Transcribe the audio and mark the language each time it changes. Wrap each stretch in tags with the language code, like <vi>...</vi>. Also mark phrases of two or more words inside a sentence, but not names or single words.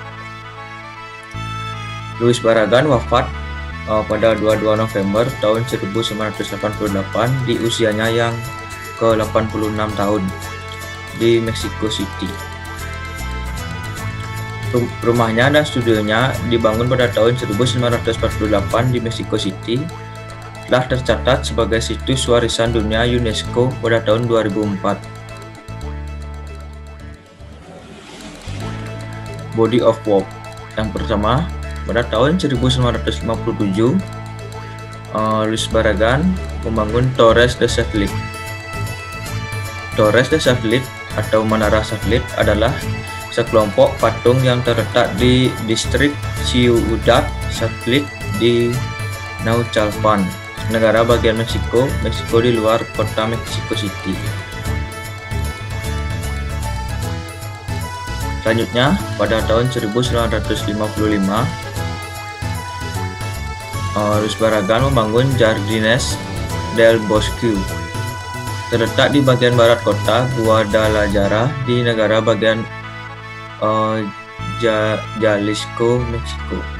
<id>Louis Barragan wafat pada 22 November tahun 1988 di usianya yang ke-86 tahun di Mexico City. Rumahnya dan studionya dibangun pada tahun 1948 di Mexico City, telah tercatat sebagai situs warisan dunia UNESCO pada tahun 2004.</id> <en>Body of work.</en> <id>Yang pertama, pada tahun 1957, Louis Barragan membangun Torres de Satelit. Torres de Satelit atau menara satelit adalah sekelompok patung yang terletak di distrik Ciudad Satellite di Naucalpan, negara bagian Meksiko di luar kota Mexico City. Selanjutnya, pada tahun 1955, Louis Barragan membangun Jardines del Bosque, terletak di bagian barat kota Guadalajara di negara bagian Jalisco, Meksiko.</id>